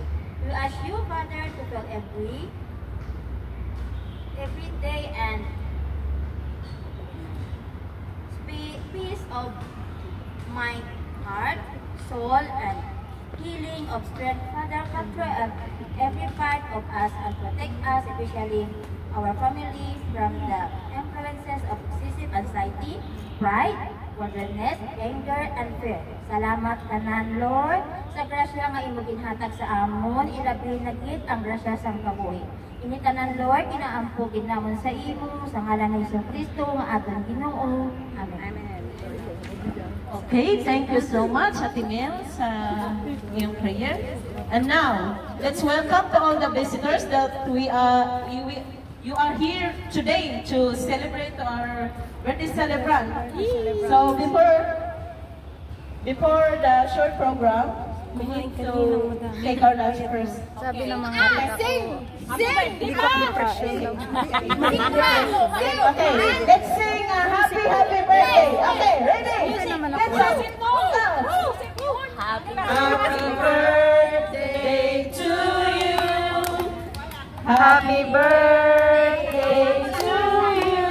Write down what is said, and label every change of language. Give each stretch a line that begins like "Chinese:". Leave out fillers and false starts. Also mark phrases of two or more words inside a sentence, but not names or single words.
English: We ask you, Father, to fill every day and peace of my heart, soul, and healing of strength. Father, control every part of us and protect us, especially our family, from the influences of excessive anxiety, pride, wilderness, anger, and fear.
Hiligaynon: Salamat tanan, Lord, sa grasya nga imo ginhatag sa amon, ilabi na gid ang grasya sa kabuhi. Ini tanan, Lord, inaampo ginamon sa imo, sa ngalan ni Jesucristo nga atong Ginoo. Amen.
English: Okay, thank you so much,
Filipino: Ate Mel, sa iyong prayer.
English: And now, let's welcome to all the visitors that you are here today to celebrate our birthday celebrant. So before the short program, we need to take our lunch first.
Filipino: Sabi ng mga
English: Okay, let's sing a happy birthday. Okay, ready? Let's sing. Happy birthday to you. Happy birthday to you.